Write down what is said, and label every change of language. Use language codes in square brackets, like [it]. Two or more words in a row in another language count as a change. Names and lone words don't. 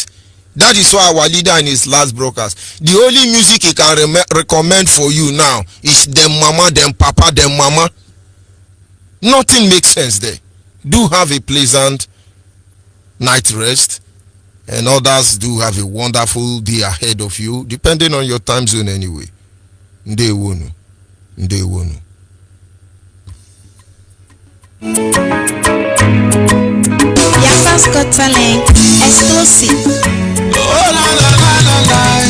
[en] That is why our leader in his last broadcast, the only music he can recommend for you now is them mama, them papa, them mama. Nothing makes sense there. Do have a pleasant night rest, and others do have a wonderful day ahead of you, depending on your time zone anyway. [ig] Ndewonu. Ndewonu. [en] Biafra's Got Talent exclusive. Oh, la, la, la, la, la.